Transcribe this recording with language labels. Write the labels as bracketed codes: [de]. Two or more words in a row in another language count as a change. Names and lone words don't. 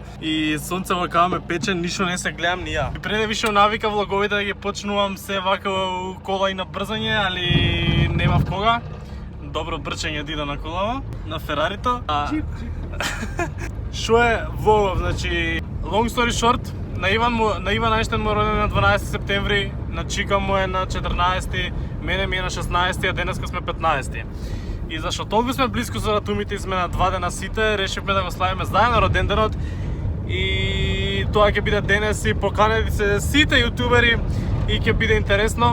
[mk] И сонцево као ме пече, ништо не се гледам ни ја. И преде више навика влоговите да ги почнувам се вака у кола и на брзање, али немав кога. Добро брчење дида на колава, на Ферарито. Шо е во, значи, [en] long story short, [mk] на Иван Ајнштен му е роден на 12 септември, на Чика му е на 14, мене ми е на 16, а денеска сме 15. И зашто толку сме близко со датумите и сме на 2 дена сите, решивме да го славиме заедно роденденот. И тоа ќе биде денес и поканети се сите јутубери и ќе биде интересно.